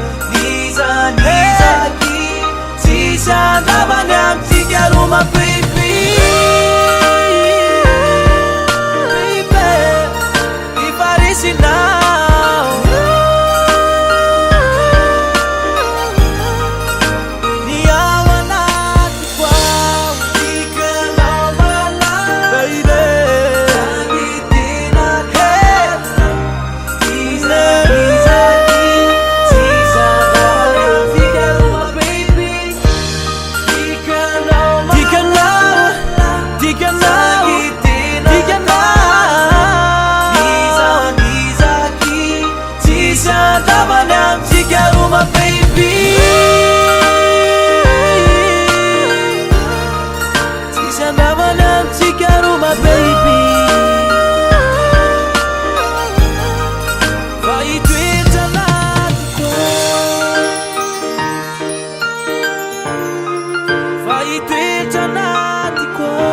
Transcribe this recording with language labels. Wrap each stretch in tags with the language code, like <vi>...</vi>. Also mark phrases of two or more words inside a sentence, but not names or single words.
<mg>Niza, niza, tsisy andavana amintsika roa,</mg> <en>my baby.</en> <mg>Ifarisinao. Ny ao anatiko ao, tikanao malala. Baby. Hey. Iza, iza, ti-, ti-, za-, baby. Tikanao, tikanao, tikanao, tikanao. Iza, iza, ti-, Tsisy andavana amintsika roa,</mg> <en>my baby.</en> <mg>Tsisy andavana amintsika roa,</mg> <en>my baby.</en> <mg>Fa hitoetra anatiko. Fa hitoetra anatiko.</mg>